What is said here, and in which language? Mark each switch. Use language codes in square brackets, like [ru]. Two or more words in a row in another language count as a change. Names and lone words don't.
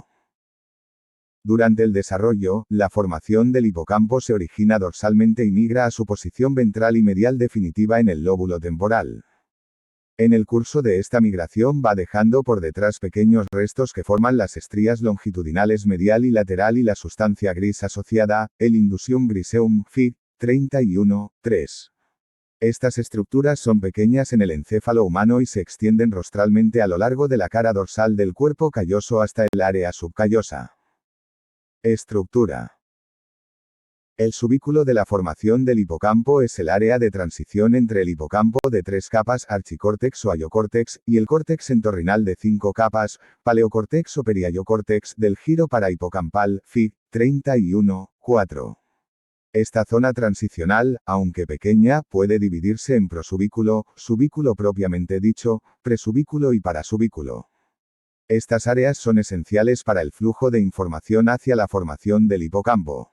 [es] Durante el desarrollo, la formación del hipocampo se origina dorsalmente y migra a su posición ventral y medial definitiva en el lóbulo temporal. En el curso de esta migración va dejando por detrás pequeños restos que forman las estrías longitudinales medial y lateral y la sustancia gris asociada, el [la] indusium griseum, [es] Fig. 31, 3. Estas estructuras son pequeñas en el encéfalo humano y se extienden rostralmente a lo largo de la cara dorsal del cuerpo calloso hasta el área subcallosa. Estructura. El subículo de la formación del hipocampo es el área de transición entre el hipocampo de 3 capas, archicórtex o aiocórtex, y el córtex entorrinal de 5 capas, paleocórtex o periaiocórtex, del giro parahipocampal, Fig. 31, 4. Esta zona transicional, aunque pequeña, puede dividirse en prosubículo, subículo propiamente dicho, presubículo y parasubículo. Estas áreas son esenciales para el flujo de información hacia la formación del hipocampo.